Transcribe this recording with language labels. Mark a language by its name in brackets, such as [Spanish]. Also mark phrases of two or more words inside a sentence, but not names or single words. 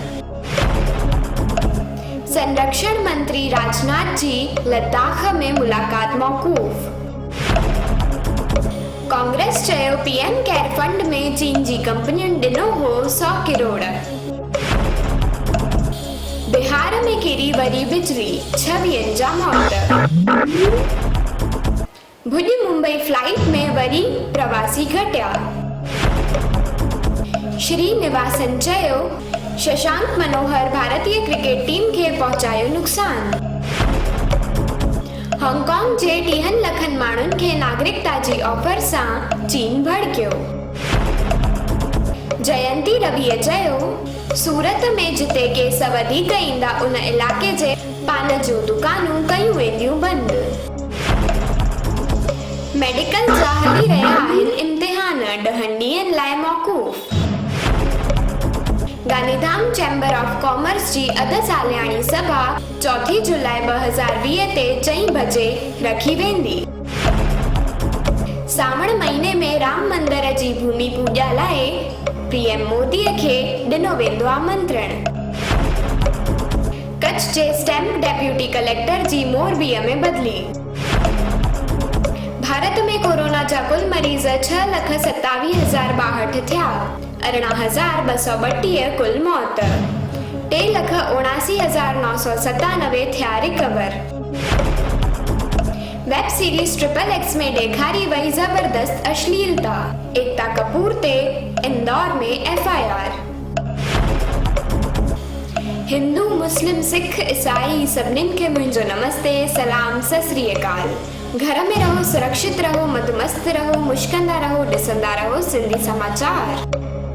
[Sindhi] संरक्षण मंत्री राजनाथ जी लद्दाख में मुलाकात मौकूफ। कांग्रेस चयो पीएम केयर फंड में चीन जी कंपनियुनि ॾिनो हो 100 करोड़। बिहार में किरी वरी बिजली, 26 जा मौत। भुज मुंबई फ्लाइट में वरी प्रवासी घटिया। श्रीनिवासन चयो शशांक मनोहर भारतीय क्रिकेट टीम के पहुंचायो नुकसान। हांगकांग जे 30 लखन माण्हुनि खे नागरिकता जी ऑफर सां चीन भड़कियो। जयंती रविअ चयो सूरत में जिते केस वधीक ईंदा उन इलाके जे पान जूं दुकानूं कयूं वेंदियूं बंदि। मेडिकल जा हली रहिया आहिनि इम्तिहान 10 ॾींहंनि लाइ मौकूफ़। गांधीधाम चैम्बर ऑफ कॉमर्स जी अध सालियानी सभा 4 जुलाई 2020 ते 4 बजे रखी वेंदी। सावण महीने में राम मंदिर जी भूमि पूजा लाइ पीएम मोदी खे ॾिनो वेंदो आमंत्रण। कच्छ जे स्टैम्प डेप्यूटी कलेक्टर जी मोरबीअ में बदली। भारत भारत में कोरोना जा कुल मरीज़ 6,27,062 थिया। 18,232 कुल मौत। 3,79,997 थिया रिकवर। [English] web series [Sindhi] XXX में ॾेखारी वही जबरदस्त अश्लीलता। एकता कपूर ते इंदौर में FIR। हिंदू मुस्लिम सिख ईसाई सभिनीनि खे मुंहिंजो नमस्ते, सलाम, [Punjabi] ਸਤ ਸ੍ਰੀ ਅਕਾਲ। [Sindhi] घर में रहो, सुरक्षित रहो, मदमस्त रहो, मुश्किंदा रहो, ॾिसंदा रहो सिंधी समाचार।